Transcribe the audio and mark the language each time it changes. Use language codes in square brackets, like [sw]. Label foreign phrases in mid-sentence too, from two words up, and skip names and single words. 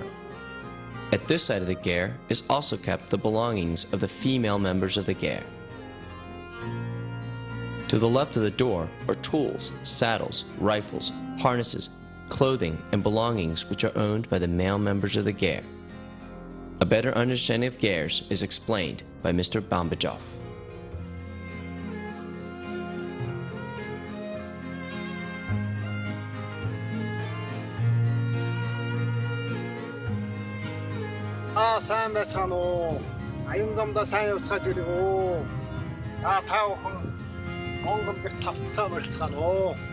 [en] At this side of the ger is also kept the belongings of the female members of the ger. To the left of the door are tools, saddles, rifles, harnesses, clothing, and belongings which are owned by the male members of the ger. A better understanding of gers is explained by Mr. Bambajov. [mn] сайн байцгаана уу. Аян замдаа сайн явцгааж ирэх үү. За та бүхэн Монгол гэр тавтаа болцгаана уу.